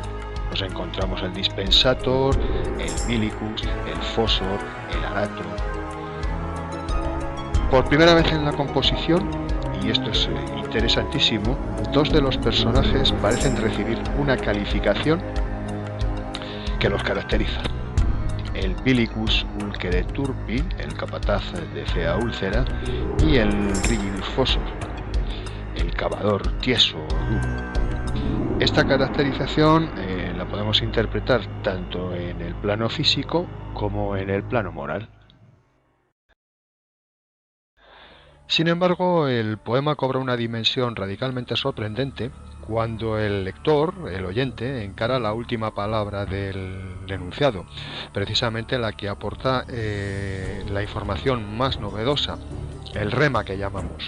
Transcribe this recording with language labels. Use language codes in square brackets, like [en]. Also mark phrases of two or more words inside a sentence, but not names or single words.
[es] Nos encontramos el dispensator, el bilicus, el fossor, el arator. Por primera vez en la composición, y esto es interesantísimo, dos de los personajes parecen recibir una calificación que los caracteriza. [la] El bilicus ulcere turpi, [es] el capataz de fea úlcera, y el [la] rigidus fossor, [es] el cavador tieso o duro. Esta caracterización la podemos interpretar tanto en el plano físico como en el plano moral. Sin embargo, el poema cobra una dimensión radicalmente sorprendente cuando el lector, el oyente, encara la última palabra del enunciado, precisamente la que aporta la información más novedosa, el rema que llamamos.